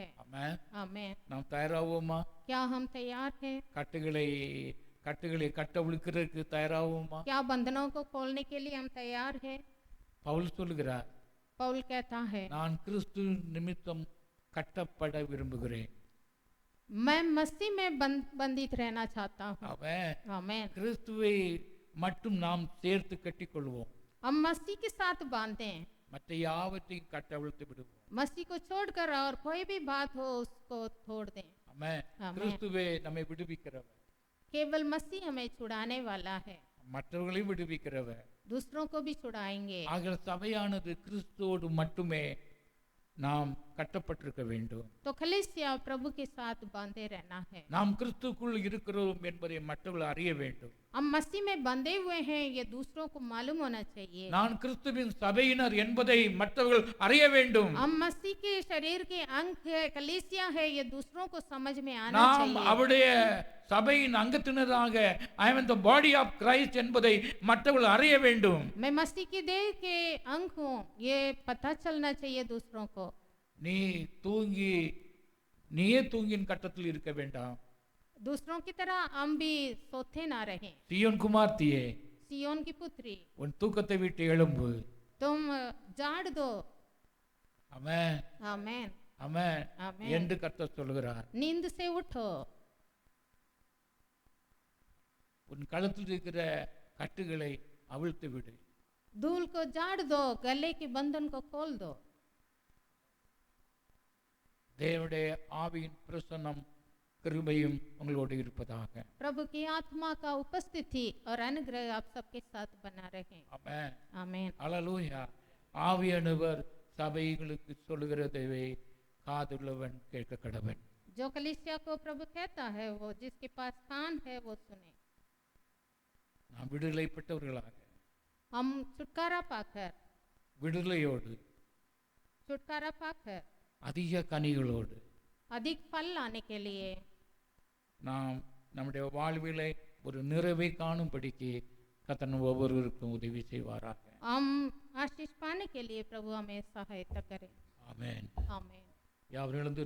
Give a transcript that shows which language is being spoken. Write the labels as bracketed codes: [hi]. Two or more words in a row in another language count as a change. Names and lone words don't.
[ta] ஆமென். [hi] आमेन। [ta] நாம் தயாராவோமா? [hi] क्या हम तैयार हैं? [ta] கட்டுகளை கட்டவிழ்க்கிறதுக்கு தயாராவோமா? [hi] क्या बंधनों को खोलने के लिए हम तैयार हैं? [ta] பவுல் சொல்கிறார், [hi] पौल कहता है [ta] நான் கிறிஸ்து நிமித்தம் கட்டப்பட விரும்புகிறேன். [hi] मैं मसीह में बंधित रहना चाहता हूँ। [ta] அவன் [hi] आमेन। [ta] கிறிஸ்துவை மட்டும் நாம் சேர்த்து கட்டிக்கொள்வோம். [hi] हम मसीह के साथ बांधें, [ta] மற்ற யாவற்றையும் கட்டவிழ்த்து விடுவோம். [hi] मसीह को छोड़कर और कोई भी बात हो उसको छोड़ दें। [ta] ஆமென். ஆமென். கிறிஸ்துவே நம்மை விடுவிக்கிறவர், [hi] केवल मसीह हमें छुड़ाने वाला है, [ta] மற்றவர்களையும் விடுவிக்கிறவர். [hi] दूसरों को भी छुड़ाएंगे। [ta] ஆகிய சபையானது கிறிஸ்துவோடு மட்டுமே நாம் கட்டப்பட்டிருக்க வேண்டும். [hi] तो कलीसिया प्रभु के साथ बांधे रहना है। [ta] நாம் கிறிஸ்துக்குள் இருக்கிறோம் என்பதை மற்றவர்கள் அறிய வேண்டும். [hi] हम मसीह में बंधे हुए हैं ये दूसरों को मालूम होना चाहिए। [ta] நான் கிறிஸ்துவின் சபையினர் என்பதை மற்றவர்கள் அறிய வேண்டும். [hi] हम मसीह के शरीर के अंग है, कलीसिया है, ये दूसरों को समझ में आना [ta] நாம் [hi] चाहिए। [ta] அவருடைய சபையின் அங்கத்தினராக [en] I am the body of Christ [ta] என்பதை மற்றவர்கள் அறிய வேண்டும். [hi] मैं मसीह की देह के अंग हूँ ये पता चलना चाहिए दूसरों को। [ta] நீயே தூங்கின் கட்டத்தில் இருக்க வேண்டாம். [hi] दूसरों की तरह हम भी सोते ना रहें। [ta] சீயோன் குமார்த்தியே, [hi] सियोन की पुत्री, [ta] உன் தூக்கத்தை விட்டு எழும்பு. [hi] तुम जाड़ दो। [ta] ஆமென். [hi] आमेन। [ta] ஆமென் [hi] आमेन। [ta] என்று கர்த்தர் சொல்கிறார். [hi] नींद से उठो। [ta] உன் கழுத்தில் இருக்கிற கட்டுகளை அவிழ்த்து விடு. [hi] धूल को जाड़ दो, गले के बंधन को खोल दो। [ta] தேவனுடைய ஆவியின் பிரசன்னம் கிருபையும் உங்களோடு இருப்பதாக. [hi] प्रभु की आत्मा का उपस्थिति और अनुग्रह आप सबके साथ बना रहे। [ta] ஆமென். [hi] आमेन। [ta] அல்லேலூயா. ஆவியானவர் சபைகளுக்கு சொல்லுகிறதை காதுள்ளவன் கேட்க கடவன். [hi] जो कलीसिया को प्रभु कहता है वो जिसके पास कान है वो सुने। [ta] நாம் விடுதலைப்பட்டவர்களாக [hi] हम छुटकारा पाकर [ta] அதிக கனிகளோடு [hi] अधिक फल लाने के लिए [ta] நாம் நம்முடைய வாழ்விலே ஒரு நிறைவை காணும்படிக்கு கர்த்தர் ஒவ்வொருவருக்கும் உதவி செய்வாராக. [hi] हम आशीष पाने के लिए प्रभु हमें सहायता करें। [ta] ஆமென். [hi] आमीन। [ta] யாவரும் எழுந்து